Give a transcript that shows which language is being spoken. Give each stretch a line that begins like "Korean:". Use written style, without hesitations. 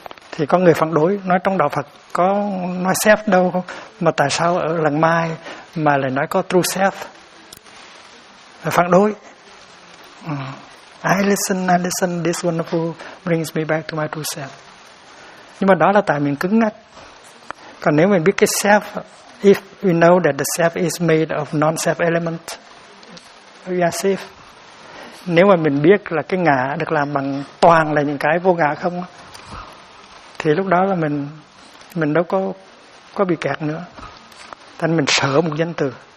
Vietnamese: Thì có người phản đối, nói trong đạo Phật có nói self đâu không? Mà tại sao ở lần mai mà lại nói có true self? Phản đối.
English: I listen. This wonderful brings me back to my true self.
Vietnamese: Nhưng mà đó là tại mình cứng ngắc. Còn nếu mình biết cái
English: self, if we know that the self is made of non-self element, we are safe.
Vietnamese: Nếu mà mình biết là cái ngã được làm bằng toàn là những cái vô ngã không, thì lúc đó là mình đâu có bị kẹt nữa. Thành mình sợ một danh từ.